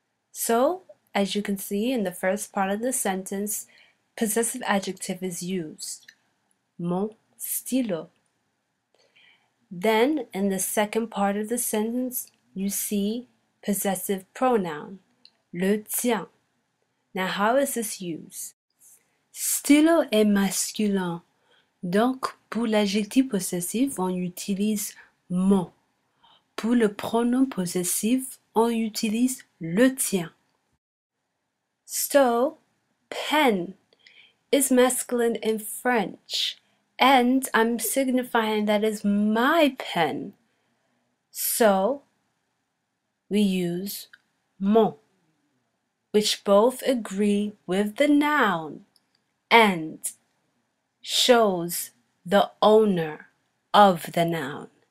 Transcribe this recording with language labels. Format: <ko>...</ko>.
<en>So, as you can see in the first part of the sentence, possessive adjective is used.</en> <fr>Mon stylo.</fr> <en>Then, in the second part of the sentence, you see possessive pronoun, le tien. Now, how is this used?</en> <fr>Stylo est masculin. Donc, pour l'adjectif possessif, on utilise mon. Pour le pronom possessif, on utilise le tien.</fr> <en>So, pen is masculine in French, and I'm signifying that is my pen. So, we use mon, which both agree with the noun and shows the owner of the noun.</en>